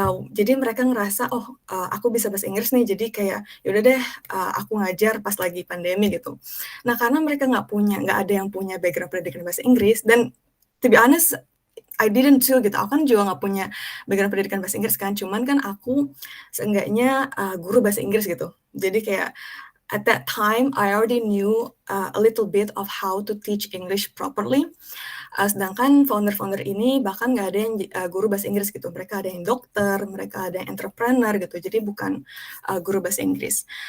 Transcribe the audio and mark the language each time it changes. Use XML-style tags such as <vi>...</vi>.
<id>Jadi mereka ngerasa, aku bisa bahasa Inggris nih, jadi kayak yaudah deh aku ngajar pas lagi pandemi gitu. Nah karena mereka nggak ada yang punya background pendidikan bahasa Inggris, dan</id> <en>to be honest, I didn't too</en> <id>gitu. Aku kan juga nggak punya background pendidikan bahasa Inggris kan, cuman kan aku seenggaknya guru bahasa Inggris gitu. Jadi kayak</id> <en>at that time I already knew a little bit of how to teach English properly.</en> <id>Sedangkan founder-founder ini bahkan nggak ada yang guru bahasa Inggris gitu. Mereka ada yang dokter, mereka ada yang entrepreneur gitu. Jadi bukan guru bahasa Inggris.</id>